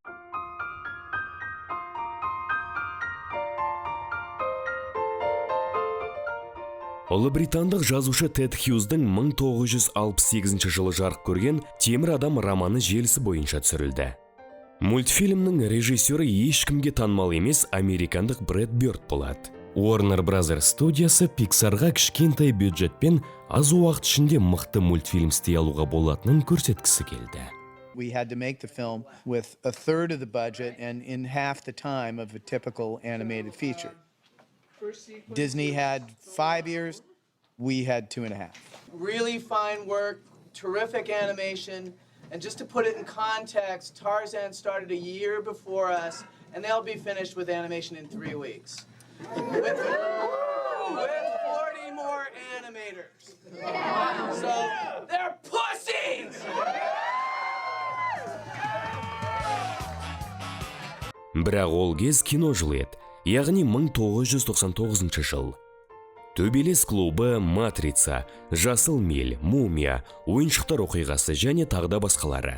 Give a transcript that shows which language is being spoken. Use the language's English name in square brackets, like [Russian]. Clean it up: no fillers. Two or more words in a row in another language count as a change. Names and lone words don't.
[Kazakh] Ұлыбритандық жазушы Тед Хьюздың 1968 жылы жарық көрген Темір адам романы желісі бойынша түсірілді. Мультфильмнің режиссері ешкімге танымал емес американдық Брэд Бёрд болады. Warner Brothers студиясы Pixar'ға кішкентай бюджетпен аз уақыт ішінде мықты мультфильм істей алуға болатынын көрсеткісі келді. [English] We had to make the film with a third of the budget and in half the time of a typical animated feature. Disney had 5 years, we had 2.5. Really fine work, terrific animation, and just to put it in context, Tarzan started a year before us, and they'll be finished with animation in 3 weeks. With 40 more animators. So, they're pussies! [Kazakh] Бірақ ол кез кино жылы еді, яғни 1999 жыл. Төбелес клубы, Матрица, Жасыл мел, Мумия, ойыншықтар оқиғасы және тағда басқалары.